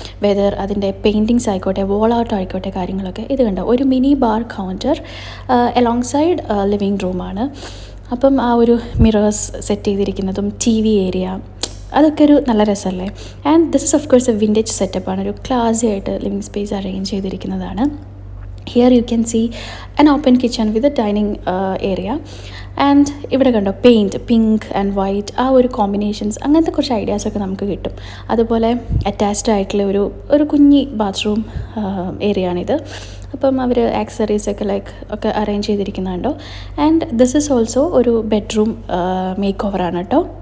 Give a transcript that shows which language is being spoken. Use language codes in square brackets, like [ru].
[ml] Weather അതിൻ്റെ paintings ആയിക്കോട്ടെ, wall out ആയിക്കോട്ടെ, കാര്യങ്ങളൊക്കെ. ഇത് കണ്ടോ, ഒരു mini bar counter along side living റൂമാണ്. അപ്പം ആ ഒരു മിറേഴ്സ് സെറ്റ് ചെയ്തിരിക്കുന്നതും TV ഏരിയ, അതൊക്കെ ഒരു നല്ല രസമല്ലേ. [en] and this is of course a vintage [ml] സെറ്റപ്പാണ്. ഒരു ക്ലാസി ആയിട്ട് living space arrange ചെയ്തിരിക്കുന്നതാണ്. [en] Here you can see an open kitchen with a dining area. [ml] And ഇവിടെ കണ്ടോ പെയിൻറ്റ്, പിങ്ക് ആൻഡ് വൈറ്റ്, ആ ഒരു കോമ്പിനേഷൻസ്, അങ്ങനത്തെ കുറച്ച് ഐഡിയാസൊക്കെ നമുക്ക് കിട്ടും. അതുപോലെ അറ്റാച്ച്ഡ് ആയിട്ടുള്ള ഒരു കുഞ്ഞി ബാത്റൂം ഏരിയ ആണിത്. അപ്പം അവർ ആക്സസറീസൊക്കെ ഒക്കെ arrange ചെയ്തിരിക്കുന്നുണ്ടോ. [en] and this is also [ml] ഒരു ബെഡ്റൂം മേക്ക് ഓവറാണ് കേട്ടോ.